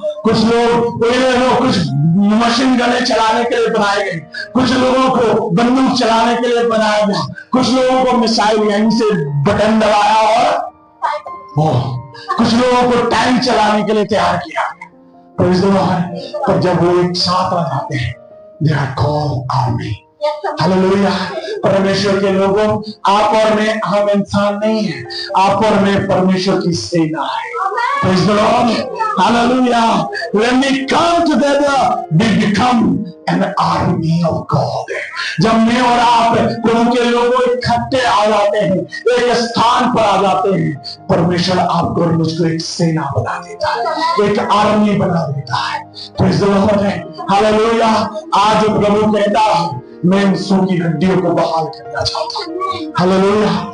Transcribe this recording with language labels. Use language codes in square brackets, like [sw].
[hi] कुछ लोग कुछ मशीन गने चलाने के लिए बनाए गए, कुछ लोगों को बंदूक चलाने के लिए बनाया गया, कुछ लोगों को मिसाइल यहीं से बटन दबाया और कुछ लोगों को टैंक चलाने के लिए तैयार किया। [en] Praise the Lord. [hi] पर जब वो एक साथ आ जाते हैं, [en] they are called army. [hi] Hallelujah. परमेश्वर के लोगों, आप और मैं हम इंसान नहीं है, आप और मैं परमेश्वर की सेना है। [en] Praise the Lord. Hallelujah. When we come together, we become an army of God. [hi] जब मैं और आप प्रभु के लोगों इकट्ठे आ जाते हैं, एक स्थान पर आ जाते हैं, परमेश्वर आपको और मुझको एक सेना बना देता है, एक आर्मी बना देता है। [en] Praise the Lord. Hallelujah. [hi] आज प्रभु कहता है, मैं इन सूखी हड्डियों को बहाल करना चाहता हूं। हालेलुया।